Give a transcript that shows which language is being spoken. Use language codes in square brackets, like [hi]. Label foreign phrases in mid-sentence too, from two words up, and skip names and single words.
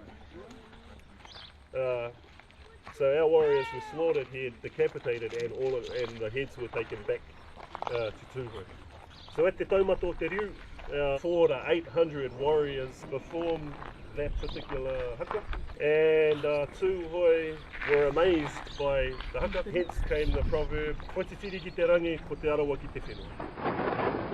[en] So our warriors were slaughtered here, decapitated, and the heads were taken back to Tuhourangi. So at Te Taumato Te Riu, 400 to 800 warriors performed that particular haka, and Tuhourangi were amazed by the haka. Hence came the proverb, [mi] "Ko te tiri ki te rangi, ko te arawa ki te whenua."